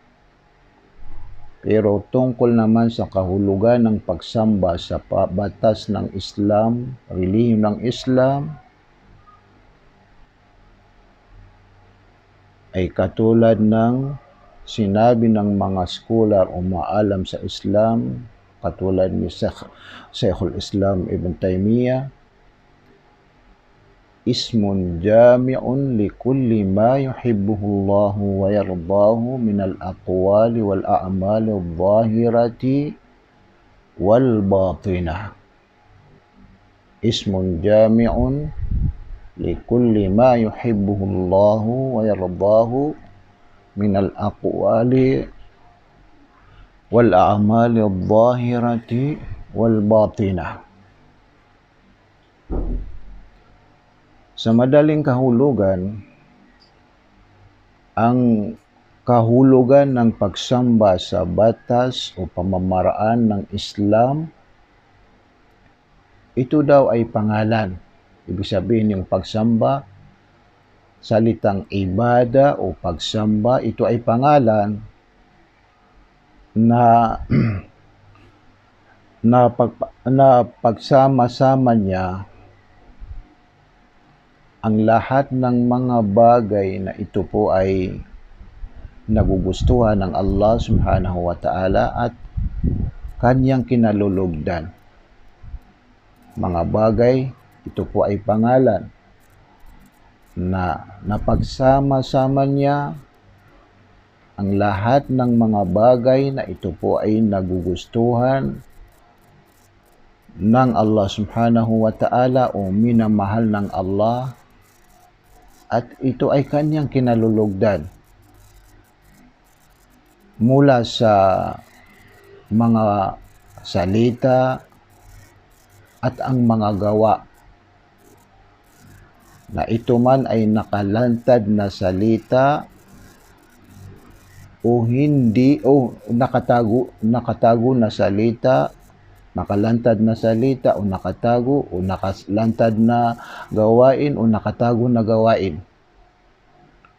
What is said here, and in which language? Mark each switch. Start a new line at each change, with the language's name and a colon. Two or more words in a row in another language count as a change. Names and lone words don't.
Filipino: Pero tungkol naman sa kahulugan ng pagsamba sa batas ng Islam, relihiyon ng Islam, ay katulad ng sinabi ng mga scholar o maalam sa Islam, katulad ni Sheikhul Islam Ibn Taymiyyah,
Arabic: اسم جامع لكل ما يحبه الله ويرضاه من الأقوال والأعمال الظاهرة والباطنة. اسم جامع لكل ما يحبه الله ويرضاه من الأقوال والأعمال الظاهرة والباطنة.
Filipino: Sa madaling kahulugan, ang kahulugan ng pagsamba sa batas o pamamaraan ng Islam, ito daw ay pangalan. Ibig sabihin yung pagsamba, salitang ibada o pagsamba, ito ay pangalan na pagsama-sama niya ang lahat ng mga bagay na ito po ay nagugustuhan ng
Arabic: الله سبحانه وتعالى
Filipino: at kanyang kinalulugdan. Mga bagay, ito po ay pangalan na napagsama-sama niya ang lahat ng mga bagay na ito po ay nagugustuhan ng
Arabic: الله سبحانه وتعالى
Filipino: o minamahal ng Allah, at ito ay kanyang kinalulugdan mula sa mga salita at ang mga gawa, na ito man ay nakalantad na salita o hindi o nakatago na salita, nakalantad na salita o nakatago o nakalantad na gawain o nakatago na gawain.